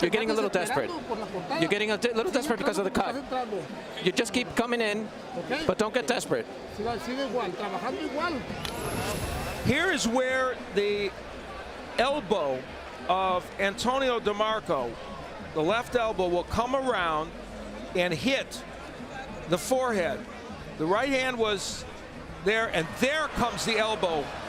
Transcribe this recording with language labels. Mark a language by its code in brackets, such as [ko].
[en] You're getting a little desperate. You're getting a little desperate because of the cut. You just keep coming in, but don't get desperate. [es] Sigue igual, trabajando igual. [en] Here is where the elbow of Antonio Demarco, the left elbow, will come around and hit the forehead. The right hand was there, and there comes the elbow.